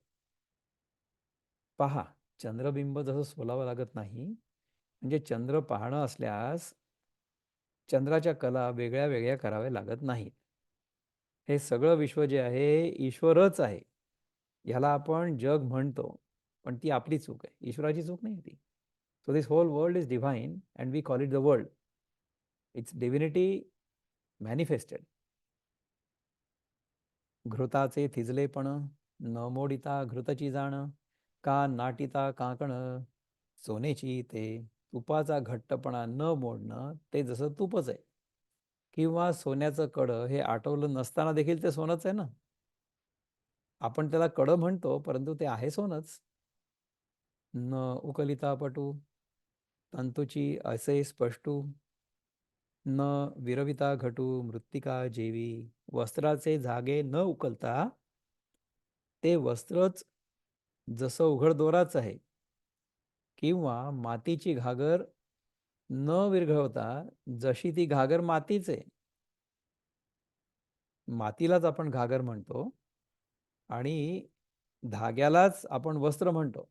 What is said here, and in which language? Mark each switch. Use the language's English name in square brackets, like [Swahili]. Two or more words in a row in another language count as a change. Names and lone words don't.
[Marathi] पहा, चंद्रबिंब जसं सोलावं लागत नाही, म्हणजे चंद्र पाहणं असल्यास चंद्राच्या कला वेगळ्या वेगळ्या कराव्या लागत नाहीत. हे सगळं विश्व जे आहे ईश्वरच आहे. ह्याला आपण जग म्हणतो, पण ती आपली चूक आहे, ईश्वराची चूक नाही ती. [English] so this whole world is divine and we call it the world. it's divinity manifested. [Marathi] घृताचे थिजलेपण न मोडिता घृतची जाण का नाटिता काकण सोनेची ते. तुपाचा घट्टपणा न मोडणं ते जसं तुपच आहे किंवा सोन्याचं कडं हे आटवलं नसताना देखील ते सोनंच आहे ना. आपण त्याला कडं म्हणतो परंतु ते आहे सोनच. न उकलिता पटू तंतूची असे स्पष्टू न विरविता घटू मृत्तिका जेवी. वस्त्राचे धागे न उकलता ते वस्त्रच जसं उघड दोराच आहे, किंवा मातीची घागर न विरघळवता जशी ती घागर मातीच आहे. मातीलाच आपण घागर म्हणतो आणि धाग्यालाच आपण वस्त्र म्हणतो.